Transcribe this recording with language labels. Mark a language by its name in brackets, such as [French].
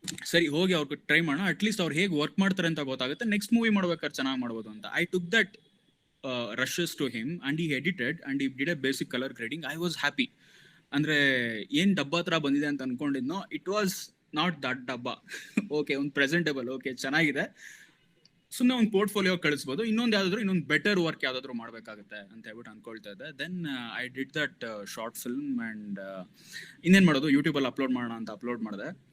[Kannada] ಸರಿ, ಹೋಗಿ ಅವ್ರಿಗೆ ಟ್ರೈ ಮಾಡೋಣ, ಅಟ್ಲೀಸ್ಟ್ ಅವ್ರು ಹೇಗೆ ವರ್ಕ್ ಮಾಡ್ತಾರೆ ಅಂತ ಗೊತ್ತಾಗುತ್ತೆ, ನೆಕ್ಸ್ಟ್ ಮೂವಿ ಮಾಡ್ಬೇಕಾದ್ರೆ ಚೆನ್ನಾಗಿ ಮಾಡ್ಬೋದು ಅಂತ. [English] I took that rushes to him and he edited and he did a basic color grading. I was happy. [Kannada] ಅಂದ್ರೆ ಏನ್ ಡಬ್ಬಾ ಹತ್ರ ಬಂದಿದೆ ಅಂತ ಅನ್ಕೊಂಡಿದ್ನೋ, [English] It was not that ಡಬ್ಬಾ. [Kannada] Okay, ಒಂದು ಪ್ರೆಸೆಂಟೇಬಲ್, ಓಕೆ ಚೆನ್ನಾಗಿದೆ, ಸುಮ್ಮನೆ ಒಂದು ಪೋರ್ಟ್ಫೋಲಿಯೋ ಕಳಿಸ್ಬೋದು, ಇನ್ನೊಂದು ಬೆಟರ್ ವರ್ಕ್ ಯಾವ್ದಾದ್ರು ಮಾಡ್ಬೇಕಾಗುತ್ತೆ ಅಂತ ಹೇಳ್ಬಿಟ್ಟು ಅನ್ಕೊಳ್ತಾ ಇದ್ದೆ. [English] then I did that short film [Kannada] and ಇನ್ನೇನು ಮಾಡೋದು, ಯೂಟ್ಯೂಬಲ್ಲಿ ಅಪ್ಲೋಡ್ ಮಾಡೋಣ ಅಂತ ಅಪ್ಲೋಡ್ ಮಾಡಿದೆ.